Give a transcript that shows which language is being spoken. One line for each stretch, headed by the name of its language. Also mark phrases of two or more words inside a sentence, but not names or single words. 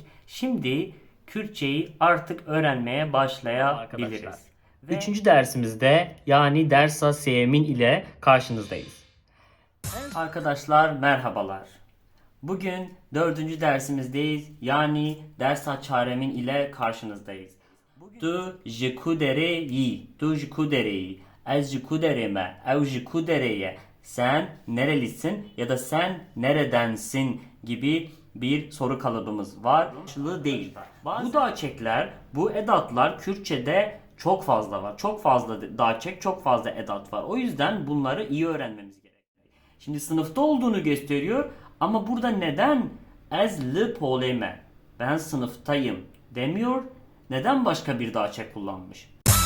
Turkish: Şimdi Kürtçeyi artık öğrenmeye başlayabiliriz. Üçüncü dersimizde yani Dersa Semin ile karşınızdayız. Arkadaşlar merhabalar. Bugün dördüncü dersimizdeyiz. Yani Dersa Çaremin ile karşınızdayız.
Kurdish: Tu ji ku dereyî, tu ji ku dereyî, ez ji ku dereme, ev ji ku dereye,
Turkish: sen nerelisin ya da sen neredensin gibi bir soru kalıbımız var. Karşılığı değil. Bu daçekler, bu edatlar Kürtçe'de çok fazla var. Çok fazla daçek, çok fazla edat var. O yüzden bunları iyi öğrenmemiz gerekiyor. Şimdi sınıfta olduğunu gösteriyor ama burada neden
Kurdish: ez li poleme,
Turkish: ben sınıftayım demiyor? Neden başka bir daçe kullanmış?